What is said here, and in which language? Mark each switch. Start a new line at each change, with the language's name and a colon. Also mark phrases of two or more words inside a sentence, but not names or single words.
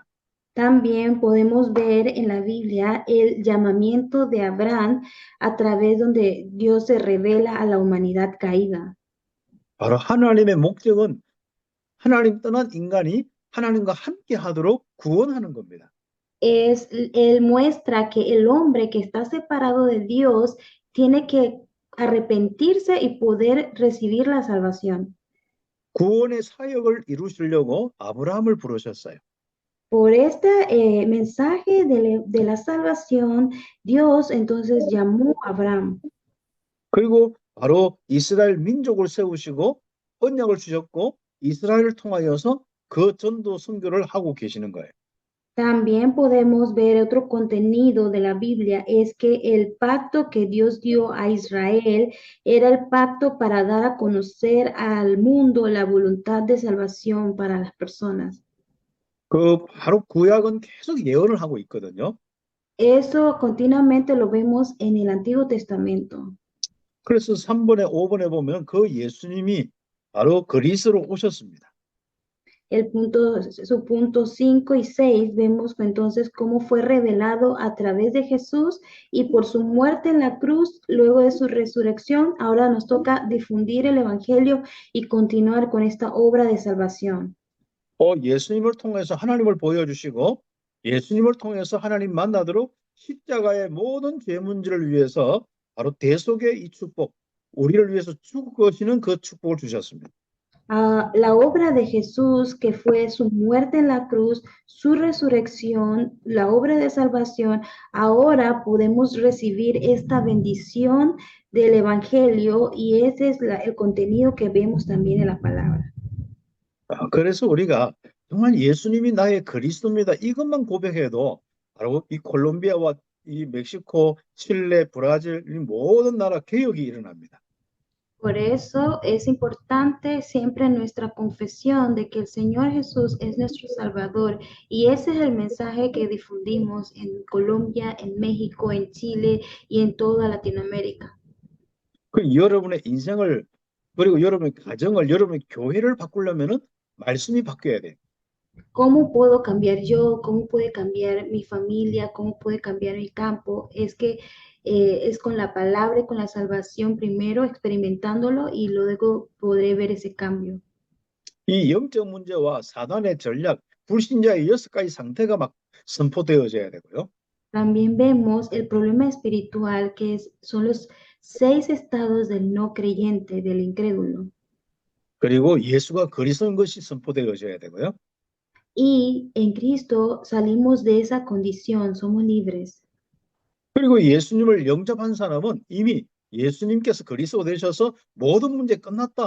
Spanish: También podemos ver en la Biblia el llamamiento de Abraham a través donde Dios se revela a la humanidad caída.
Korean: 바로 하나님의 목적은 하나님 떠난 인간이 하나님과 함께 하도록 구원하는 겁니다.
Spanish: Él muestra que el hombre que está separado de Dios tiene que arrepentirse y poder recibir la salvación.
Korean: 구원의 사역을 이루시려고 아브라함을 부르셨어요.
Spanish: Por este mensaje de la salvación, Dios entonces llamó a Abraham.
Korean: 그리고 바로 이스라엘 민족을 세우시고 언약을 주셨고 이스라엘을 통하여서 그 전도 선교를 하고 계시는 거예요.
Spanish: También podemos ver otro contenido de la Biblia, es que el pacto que Dios dio a Israel era el pacto para dar a conocer al mundo la voluntad de salvación para las personas.
Korean: 바로 구약은 계속 예언을 하고 있거든요.
Spanish: Eso continuamente lo vemos en el Antiguo Testamento.
Korean: 그래서 3번에 5번에 보면 그 예수님이 바로 그리스로 오셨습니다.
Spanish: Su punto 5 y 6 vemos entonces cómo fue revelado a través de Jesús y por su muerte en la cruz, luego de su resurrección, ahora nos toca difundir el Evangelio y continuar con esta obra de salvación.
Korean: 예수님을 통해서 하나님을 보여주시고 예수님을 통해서 하나님 만나도록 십자가의 모든 죄 문제를 위해서 바로 대속의 이 축복, 우리를 위해서 죽으시는 그 축복을 주셨습니다.
Spanish: La obra de Jesús, que fue su muerte en la cruz, su resurrección, la obra de salvación, ahora podemos recibir esta bendición del Evangelio y ese es el contenido que vemos también en la palabra.
Korean: 그래서 우리가 정말 예수님이 나의 그리스도입니다. 이것만 고백해도 바로 이 콜롬비아와 이 멕시코, 칠레, 브라질 이 모든 나라 개혁이 일어납니다.
Spanish: Por eso es importante siempre nuestra confesión de que el Señor Jesús es nuestro Salvador y ese es el mensaje que difundimos en Colombia, en México, en Chile y en toda Latinoamérica.
Korean: 여러분의 인생을 그리고 여러분의 가정을 여러분의 교회를 바꾸려면은 말씀이 바뀌어야 돼요.
Spanish: ¿Cómo puedo cambiar yo? ¿Cómo puede cambiar mi familia? ¿Cómo puede cambiar mi campo? Es que es con la palabra y con la salvación primero, experimentándolo y luego podré ver ese cambio.
Korean: 이 영적 문제와 사단의 전략, 불신자의 6가지 상태가 막 선포되어져야 되고요.
Spanish: También vemos el problema espiritual son los 6 estados del no creyente, del incrédulo.
Korean: 그리고 예수가 그리스도인 것이 선포되어져야 되고요.
Spanish: Y en Cristo salimos de esa condición, somos libres.
Korean: 그리고 예수님을 영접한 사람은 이미 예수님께서 그리스도 되셔서 모든 문제 끝났다.